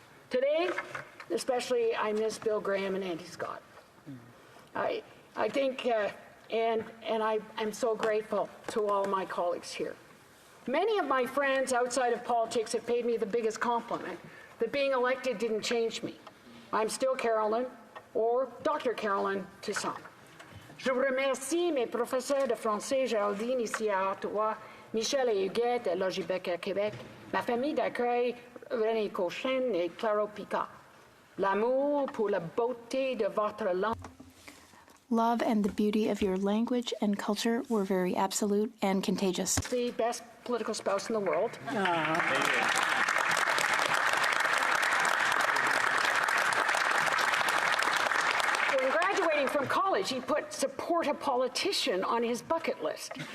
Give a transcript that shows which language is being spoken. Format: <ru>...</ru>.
<en>Today, especially, I miss Bill Graham and Andy Scott. I think, and I'm so grateful to all my colleagues here. Many of my friends outside of politics have paid me the biggest compliment, that being elected didn't change me. I'm still Carolyn, or Dr. Carolyn to some.</en> <fr>Je vous remercie mes professeurs de français Géraldine ici à Ottawa, Michel et Huguette à Logibec à Québec, ma famille d'accueil René Cochin et Claro Picard. L'amour pour la beauté de votre langue.</fr> <en>Love and the beauty of your language and culture were very absolute and contagious. The best political spouse in the world. When graduating from college, he put support a politician on his bucket list.</en>